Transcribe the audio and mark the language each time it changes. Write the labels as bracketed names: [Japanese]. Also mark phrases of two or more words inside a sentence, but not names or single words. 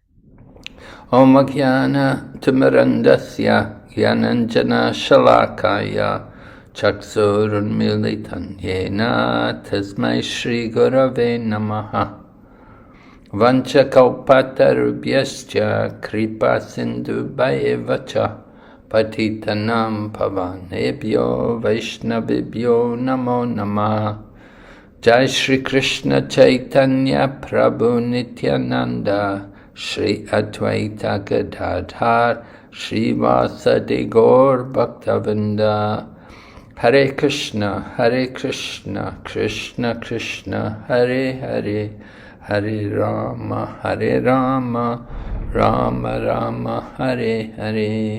[Sanskrit] ఓం అజ్ఞాన తిమిరంధస్య జ్ఞానాంజన శలాకాయ చక్షురున్మిళితం యేన తస్మై శ్రీ గురవే నమః. వంచకల్పతరుభ్యశ్చ కృపా సింధుభ్యైవ చ పతితానాం పావనేభ్యో వైష్ణవేభ్యో నమో నమః. జై శ్రీ కృష్ణ చైతన్య ప్రభు నిత్యానంద, శ్రీ అద్వైత గదాధర్ శ్రీవాసది గౌర్ భక్తవృంద. హరే కృష్ణ కృష్ణ కృష్ణ హరే హరే, హరే రామ రామ రామ హరే హరే.